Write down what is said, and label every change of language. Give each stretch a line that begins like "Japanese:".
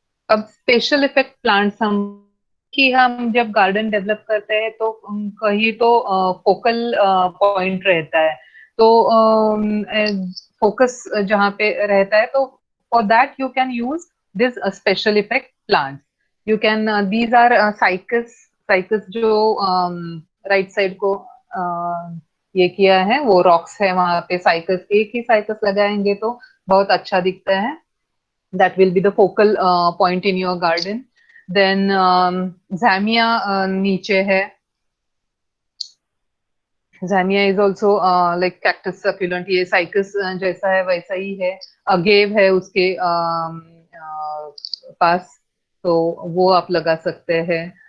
Hindi: अब special effect plants हम जब गार्डन डेवलप करते हैं तो कहीं तो फोकल पॉइंट रहता है, तो फोकस जहाँ पे रहता है, तो
English: For that you can use this special effect plants. You can these are
Hindi: cycas जो राइट साइड को ये किया है, वो रॉक्स है वहां पे, साइकस एक ही साइकस लगाएंगे तो बहुत अच्छा दिखता है।
English: that will be the focal point in your garden.
Hindi: Then Zamia नीचे है,
English: Zamia is also like cactus succulent,
Hindi: ये साइकस जैसा है वैसा ही है, अगेव है उसके पास, तो वो आप लगा सकते हैं।